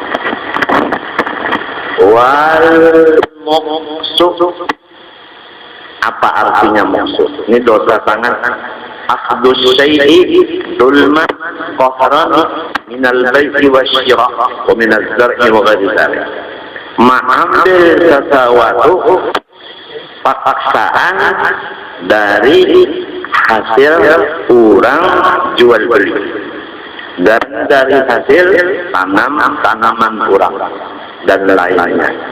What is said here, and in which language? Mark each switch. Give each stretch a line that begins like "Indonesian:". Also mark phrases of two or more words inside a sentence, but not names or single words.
Indonesian: Wal muksuf, apa artinya muksuf? Ini dosa tangan.
Arabic: أخذ الشيء ظلما قهرا من البيع والشراء ومن الزرع وغير ذلك.
Indonesian: Mengambil sesuatu paksaan dari hasil orang jual beli dan dari hasil tanaman orang dan lainnya.